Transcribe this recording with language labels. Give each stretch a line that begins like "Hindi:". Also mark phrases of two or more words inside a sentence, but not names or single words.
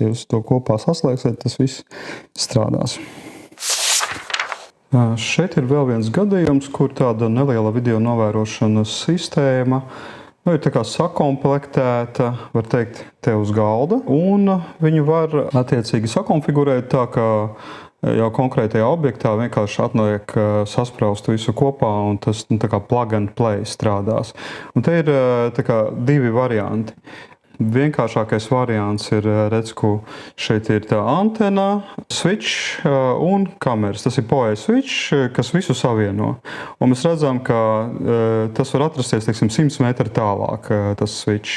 Latvian: Ja jūs to kopā saslēgsiet, tas viss strādās. Šeit ir vēl viens gadījums, kur tāda neliela video novērošanas sistēma ir tā kā sakomplektēta, var teikt, te uz galda, un viņi var attiecīgi sakonfigurēt tā, ka jau konkrētajā objektā vienkārši atliek saspraust visu kopā, un tas tā kā
English: plug and play
Latvian: strādās. Un te ir tā kā 2 varianti. Vienkāršākais variants ir, redz, ko šeit ir tā antena, switch un kameras. Tas ir PoE switch, kas visu savieno. Un mēs redzam, ka tas var atrasties, teiksim, 100 metru tālāk, tas switch.